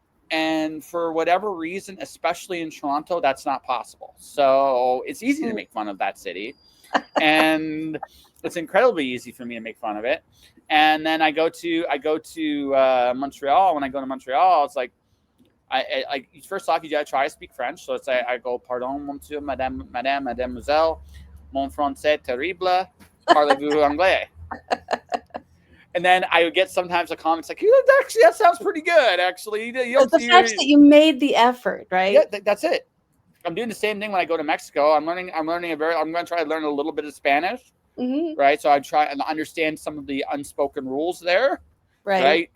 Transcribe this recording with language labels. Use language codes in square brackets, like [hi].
[en] And for whatever reason, especially in Toronto, that's not possible. So it's easy to make fun of that city, and it's incredibly easy for me to make fun of it. And then I go to Montreal. When I go to Montreal, it's like I first off you gotta try to speak French. So it's I go [fr] pardon monsieur mademoiselle mon français terrible parlez-vous anglais. [en] And then I would get sometimes a comment like, actually, that sounds pretty good. Actually, you But the fact that you made the effort, right? Yeah, that's it. I'm doing the same thing when I go to Mexico. I'm going to try to learn a little bit of Spanish, right? So I try and understand some of the unspoken rules there, right?